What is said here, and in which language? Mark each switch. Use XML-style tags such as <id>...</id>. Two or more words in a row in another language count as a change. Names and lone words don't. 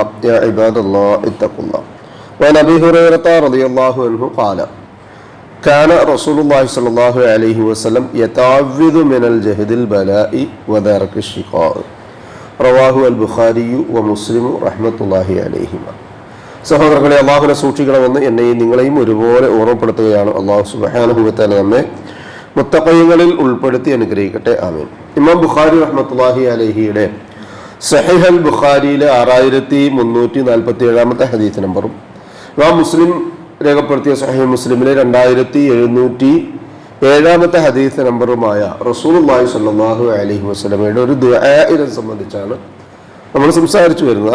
<ar>يا عباد الله اتقوا الله. وعن أبي هريرة رضي الله عنه قال كان رسول الله صلى الله عليه وسلم يتعوذ من الجهد البلاء ودرك الشقاء. رواه البخاري ومسلم رحمة الله عليهما.</ar> <ml>സഹോദരങ്ങളെ, അള്ളാഹുവിനെ സൂക്ഷിക്കണമെന്ന് എന്നെയും നിങ്ങളെയും ഒരുപോലെ ഓർമ്മപ്പെടുത്തുകയാണ്.</ml> <ar>الله سبحانه وتعالى</ar> <ml>നമ്മെ മുത്തഖീങ്ങളിൽ ഉൾപ്പെടുത്തി അനുഗ്രഹിക്കട്ടെ. ആമീൻ. ഇമാം ബുഖാരി</ml> <ar>رحمة الله عليه</ar> <ml>സഹീഹ് അൽ ബുഖാരിയിലെ 6347 ഹദീസ് നമ്പറും ഇമാം മുസ്ലിം രേഖപ്പെടുത്തിയ സഹീഹ് മുസ്ലിമിലെ 2707 ഹദീസ് നമ്പറുമായ</ml> <ar>رسول الله صلى الله عليه وسلم</ar> <ml>ഒരു ദുആഇനെ സംബന്ധിച്ചാണ് നമ്മൾ സംസാരിച്ചു വരുന്നത്.</ml>